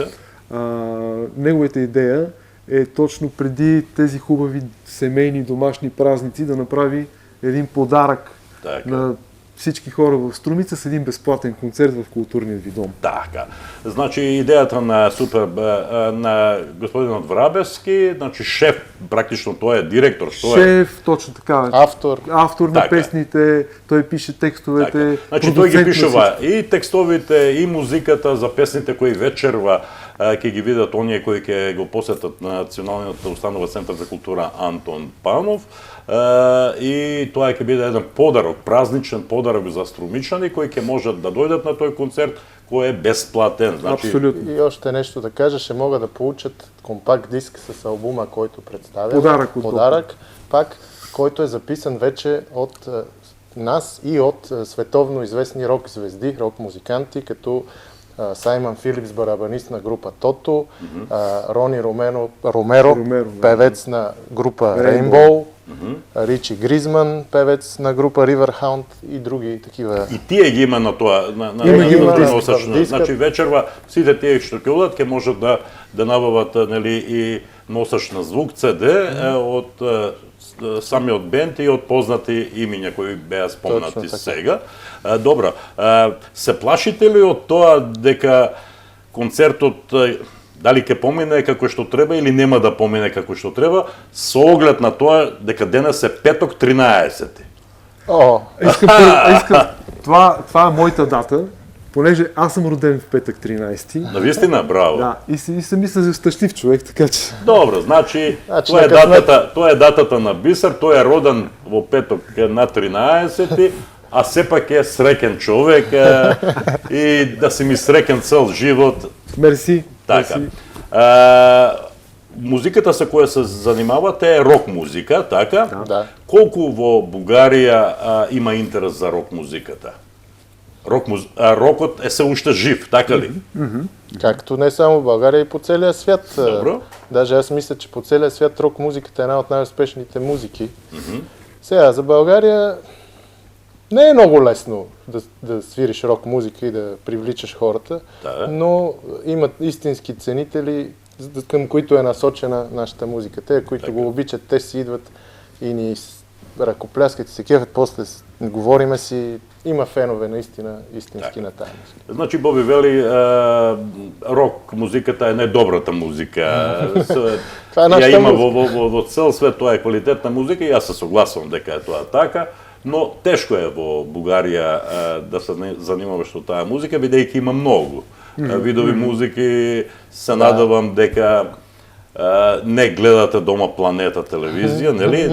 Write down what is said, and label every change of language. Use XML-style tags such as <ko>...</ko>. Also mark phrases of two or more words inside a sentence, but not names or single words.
<bg>Неговата идея е точно преди тези хубави семейни домашни празници да направи един подарък на всички хора в Струмица с един безплатен концерт в културния ви дом.</bg> <mk>Така. Значи идеята на господинот Врабевски, значи шеф, практично той е директор,</mk> <bg>шеф, точно така. Автор на песните, той пише текстовете.</bg> <mk>Така. Значи той ги пишува и текстовите, и музиката за песните кои вечерва ќе ги видат оние кои ќе го посетат на Националната установа Центар за култура Антон Панов. И тоа ќе биде еден подарок, празничен подарок за струмичани кои ќе можат да дојдат на тој концерт кој е бесплатен. Значи...</mk> <bg>Абсолютно. И още нещо да кажа, ще могат да получат компакт диск с албума, който представя. Подарък, пак, който е записан вече от нас и от световно известни рок звезди, рок музиканти, като Саймън Филипс, барабанист на група Тото, Рони Ромеро, певец на група Rainbow, Ричи Гризман, певец на група Riverhound и други такива.</bg> <mk>И тие ги има на тоа, носачно. Значи вечерва сите тие што ќе одат ќе можат да набават нели и носач на звук CD од самиот бенд и од познати имиња кои беа спомнати сега. Добро, се плашите ли од тоа дека концертот Дали ќе помине како што треба или нема да помине како што треба, со оглед на тоа дека денес е петок 13.</mk> <bg>Това е моята дата, понеже аз съм роден в петък 13.</bg> <mk>Навистина, браво.</mk> <bg>Да, и се мисля за щастлив човек, така че...</bg> <mk>Добро, значи тоа е датата на Бисер, тој е роден во петок на 13, а сепак е среќен човек и да си ми среќен цел живот.</mk> <bg>Мерси.</bg> <mk>Така. Музиката со која се занимавате е рок музика, така?</mk> <bg>Да.</bg> <mk>Колку во Бугарија има интерес за рок музиката? Рокот е се уште жив, така ли?</mk> <bg>Както не само в България, и по целия свят.</bg> <mk>Добро.</mk> <bg>Даже аз мисля, че по целия свят рок музиката е една от най-успешните музики. Сега, за България не е много лесно да свириш рок музика и да привличаш хората, но имат истински ценители, към които е насочена нашата музика. Те, които го обичат, те си идват и ни ръкопляскат и се кефят, после говориме си. Има фенове наистина истински на тази музика.</bg> <mk>Значи Боби вели, рок музиката е недобрата музика.</mk> <bg>Това е нашата</bg> <mk>има</mk> <bg>музика.</bg> <mk>во цел свет, тоа е квалитетна музика и јас се согласувам дека е тоа така, но тешко е во Бугарија да се занимаваш со таа музика, бидејќи има многу видови музики. Се надевам дека не гледате дома Планета телевизија, нели?</mk>